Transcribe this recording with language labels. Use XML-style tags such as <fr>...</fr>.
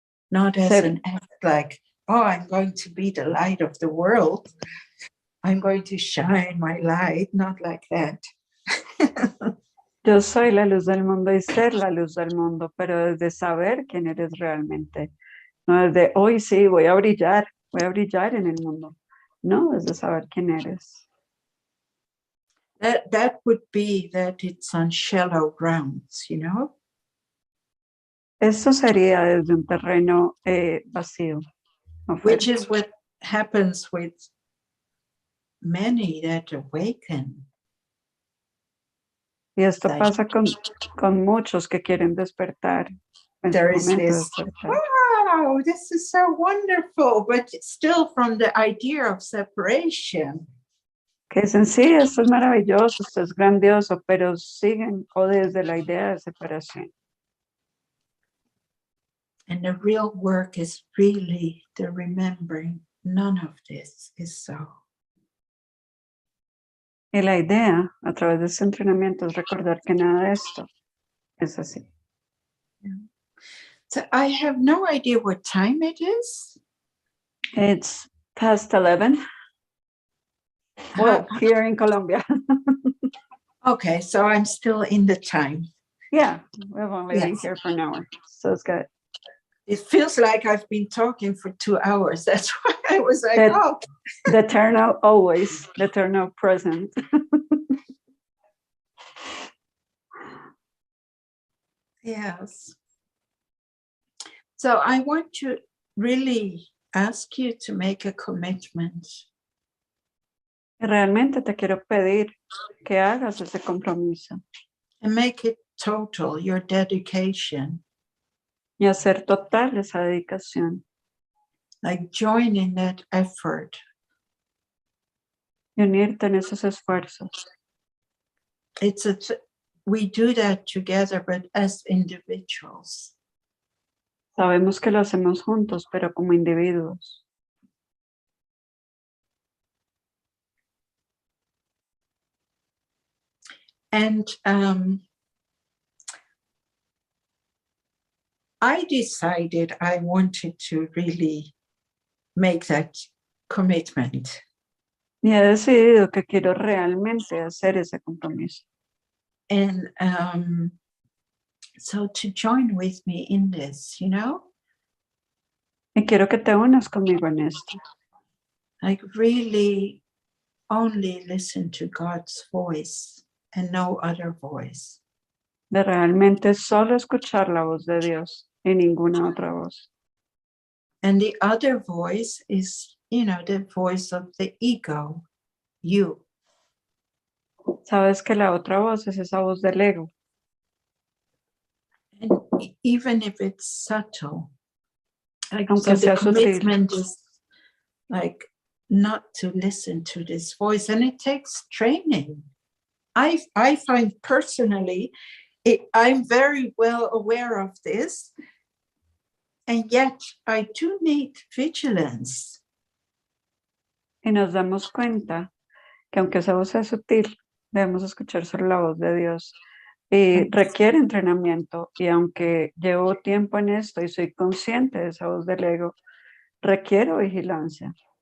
<en>Not as an act like, oh, I'm going to be the light of the world. I'm going to shine my light, not like that.</en> <es>Yo soy la luz del mundo y ser la luz del mundo, pero desde saber quién eres realmente. No desde hoy sí, voy a brillar en el mundo. No, desde saber quién eres.</es> <en>That would be that it's on shallow grounds, you know?</en> <es>Eso sería desde un terreno vacío.</es> <en>Which is what happens with many that awaken.</en> <es>Y esto pasa con muchos que quieren despertar.</es> <en>There is this, wow, this is so wonderful, but still from the idea of separation.</en> <es>Que dicen, sí, esto es maravilloso, esto es grandioso, pero siguen o desde la idea de separación.</es> <en>And the real work is really the remembering none of this is so.</en> <es>Y la idea a través de este entrenamiento es recordar que nada de esto es así.</es> <en>Yeah. So I have no idea what time it is. It's past 11. Well, here in Colombia. Okay, so I'm still in the time. Yeah, we've only been here for an hour, so it's good. It feels like I've been talking for 2 hours. That's why I was like, the eternal always, the eternal present. Yes. So I want to really ask you to make a commitment.</en> <es>Realmente te quiero pedir que hagas ese compromiso.</es> <en>And make it total, your dedication.</en> <es>Y hacer total esa dedicación.</es> <en>Like join in that effort.</en> <es>Y unirte en esos esfuerzos.</es> <en>We do that together, but as individuals.</en> <es>Sabemos que lo hacemos juntos, pero como individuos.</es> <en>And I decided I wanted to really make that commitment.</en> <es>Y he decidido que quiero realmente hacer ese compromiso.</es> <en>And so to join with me in this, you know?</en> <es>Y quiero que te unas conmigo en esto.</es> <en>Like really only listen to God's voice and no other voice.</en> <es>De realmente solo escuchar la voz de Dios y ninguna otra voz.</es> <en>And the other voice is, you know, the voice of the ego, you.</en> <es>Sabes que la otra voz es esa voz del ego.</es> <en>And even if it's subtle, like,</en> <es>aunque</es> <en>so the</en> <es>sea</es> <en>commitment</en> <es>sutil.</es> <en>is like not to listen to this voice, and it takes training. I find personally, I'm very well aware of this, and yet I do need vigilance.</en> <es>Y nos damos cuenta que aunque esa voz es sutil, debemos escuchar solo la voz de Dios. Y requiere entrenamiento, y aunque llevo tiempo en esto y soy consciente de esa voz del ego, requiero vigilancia.</es>